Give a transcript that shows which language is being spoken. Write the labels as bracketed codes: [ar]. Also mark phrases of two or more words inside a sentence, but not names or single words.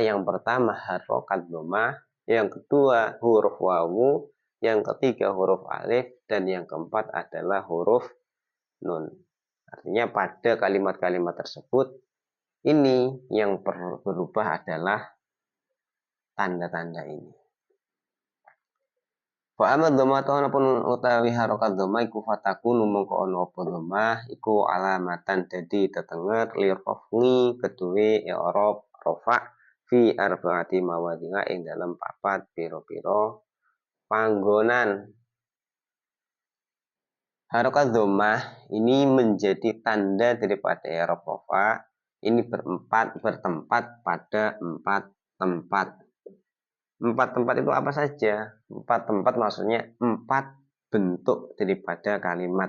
[id] Yang pertama harokat dhammah, yang kedua huruf wawu, yang ketiga huruf alif, dan yang keempat adalah huruf nun. Artinya pada kalimat-kalimat tersebut ini yang berubah adalah tanda-tanda ini. [ar] فأما الضمة [jv] anapun utawi harokat dhammah iku fatakunu mongko ana apa dhammah iku alamatan dadi tetenger [ar] لرفع [jv] kedue i'rab rafa [ar] في أربعة مواضع [jv] ing dalam 4 pira-pira panggonan. [id] Harokat dhammah ini menjadi tanda daripada i'rab rafa ini bertempat pada 4 tempat. 4 tempat itu apa saja? 4 tempat maksudnya 4 bentuk daripada kalimat.